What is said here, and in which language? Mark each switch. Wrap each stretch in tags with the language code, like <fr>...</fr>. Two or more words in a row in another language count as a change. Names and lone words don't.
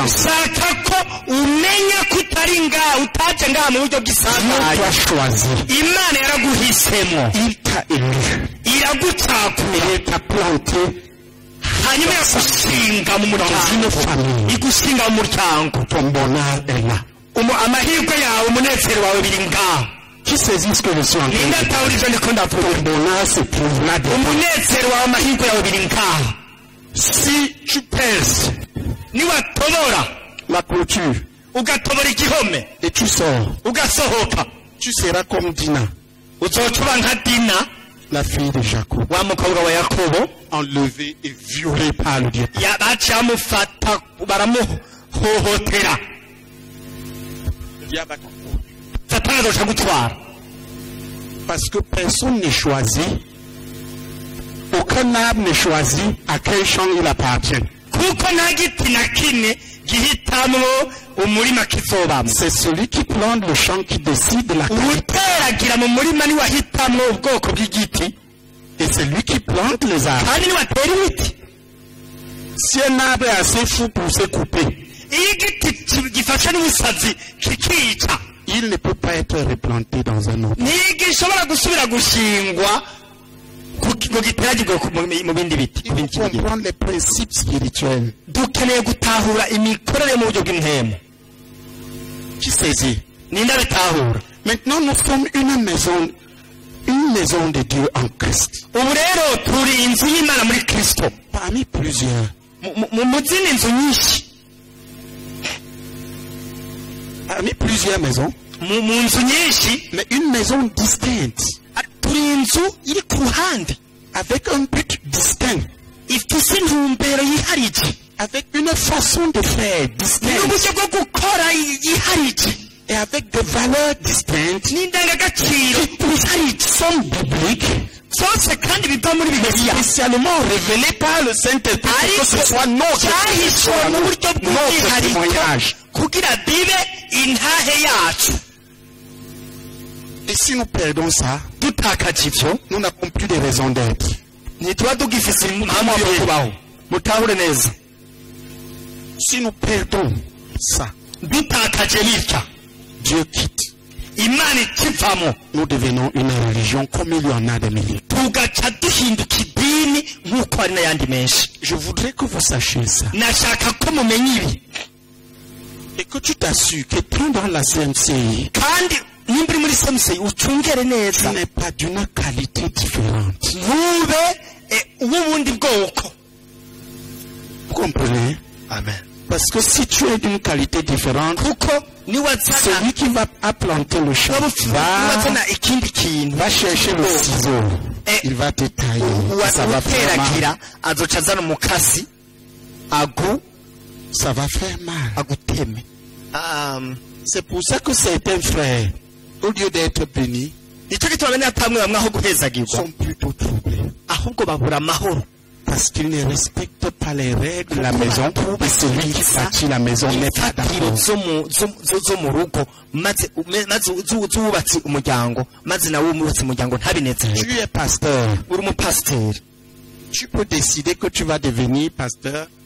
<rn>Shaka ko umenya ko utari ngaha, utaje ngaha mu buryo</rn> <fr>Dieu</fr> <rn>bw'isanzwe.</rn> <fr>t'a choisi.</fr> <rn>Imana yaraguhisemo,</rn> <fr>Il t'a élu.</fr> <rn>iragucakura,</rn> <fr>Il t'a planté</fr> <rn>hanyuma yagushinga mu</rn> <fr>dans une</fr> <rn>muryango,</rn> <fr>famille.</fr> <rn>igushinga mu muryango.</rn> <fr>Ton bonheur est là.</fr> <rn>Amahirwe yawe, umunezero wawe biri ngaha.</rn> <fr>Qui saisit ce que je suis en train de</fr> <rn>Ninde</rn> <fr>dire?</fr> <rn>atahura ivyo ndiko ndavuga?</rn> <fr>Ton bonheur se trouve là dedans.</fr> <rn>Umunezero wawe, amahirwe yawe biri ngaha.</rn> <fr>Si tu perces</fr> <rn>Niwatobora</rn> <fr>la clôture</fr> <rn>ugatobora igihome</rn> <fr>et tu sors,</fr> <rn>ugasohoka,</rn> <fr>tu seras comme Dina,</fr> <rn>uzoca uba nka Dina,</rn> <fr>la fille de Jacob,</fr> <rn>wa mukobwa wa Yakobo,</rn> <fr>enlevée et violée par le Dieu.</fr> <rn>baciye bamufata baramuhohotera.</rn> <fr>Le diable a compris.</fr> <rn>Satani azoca gutwara.</rn> <fr>Parce que personne n'est choisi, aucun arbre n'est choisi à quel champ il appartient.</fr> <rn>Kuko nta giti na kimwe gihitamwo umurima kizobamwo.</rn> <fr>C'est celui qui plante le champ qui décide la qualité.</fr> <rn>Uteragira mu murima niwe ahitamwo ubwoko bw'igiti,</rn> <fr>Et c'est lui qui plante les arbres.</fr> <rn>kandi niwe atera ibiti.</rn> <fr>Si un arbre est assez fou pour se couper,</fr> <rn>Iyo igiti gifashe n'ubusazi kikica,</rn> <fr>il ne peut pas être replanté dans un autre.</fr> <rn>ntigishobora gusubira gushingwa ngo giteragirwe mu bindi biti.</rn> <fr>Il faut comprendre les principes spirituels.</fr> <rn>Dukeneye gutahura imikorere mu buryo bw'impemu.</rn> <fr>Qui saisit?</fr> <rn>Ninde abitahura?</rn> <fr>Maintenant, nous sommes une maison de Dieu en Christ.</fr> <rn>Ubu rero turi inzu y'Imana muri Kristo.</rn> <fr>Parmi plusieurs.</fr> <rn>Mu zindi nzu nyinshi,</rn> <fr>Parmi plusieurs maisons.</fr> <rn>mu nzu nyinshi,</rn> <fr>Mais une maison distincte.</fr> <rn>turi inzu iri ku ruhande,</rn> <fr>Avec un but distinct.</fr> <rn>ifise intumbero yiharije,</rn> <fr>Avec une façon de faire distincte.</fr> <rn>n'uburyo bwo gukora yiharije,</rn> <fr>Et avec des valeurs distinctes.</fr> <rn>n'indangagaciro</rn> <fr>Qui sont bibliques.</fr> <rn>zose kandi biva muri Bibiliya,</rn> <fr>Spécialement révélées par le Saint-Esprit. Que ce soit notre</fr> <rn>cyahishwe mu buryo bw'umwihariko</rn> <fr>témoignage.</fr> <rn>kugira bibe intahe yacu.</rn> <fr>Et si nous perdons ça,</fr> <rn>Dutakaje ivyo,</rn> <fr>nous n'avons plus de raison d'être.</fr> <rn>ntituba tugifise impamvu yo kubaho. Mutahure neza,</rn> <fr>Si nous perdons ça,</fr> <rn>dutakaje bitya,</rn> <fr>Dieu quitte.</fr> <rn>Imana ikivamo,</rn> <fr>Nous devenons une religion comme il y en a des milliers.</fr> <rn>tugaca duhinduka idini nk'uko hari n'ayandi menshi.</rn> <fr>Je voudrais que vous sachiez ça.</fr> <rn>Nashaka ko mumenya ibi,</rn> <fr>Et que tu t'assures que tant dans la CMCI,</fr> <rn>kandi nimba uri muri semusei ucungere</rn> <fr>tu</fr> <rn>neza,</rn> <fr>n'es pas d'une qualité différente.</fr> <rn>ntube uw'ubundi bwoko.</rn> <fr>Vous comprenez?</fr> <rn>Amen.</rn> <fr>Parce que si tu es d'une qualité différente,</fr> <rn>Kuko niwazana</rn> <fr>celui qui va planter le champ</fr> <rn>niwazana ikindi kintu</rn> <fr>va chercher le ciseau. Il va te tailler. Ça va faire mal.</fr> <rn>uteragira azoca azana umukasi</rn> <fr>Ça va faire mal.</fr> <rn>aguteme.</rn> <fr>C'est pour ça que certains frères, au lieu d'être bénis,</fr> <rn>Nicyo gituma bene atamwe bamwe aho guhezagirwa,</rn> <fr>sont plutôt troublés.</fr> <rn>ahubwo babura amahoro.</rn> <fr>Parce qu'ils ne respectent pas les règles de la maison. Et celui qui bâtit la maison n'est pas</fr> <rn>imfatiro</rn> <fr>d'accord.</fr> <rn>zo mu rugo, maze zubatse umuryango, maze nawe umubatse umuryango ntabinezerwe.</rn> <fr>Tu es pasteur.</fr> <rn>Uri umupasiteri,</rn> <fr>Tu peux décider que tu vas devenir pasteur.</fr>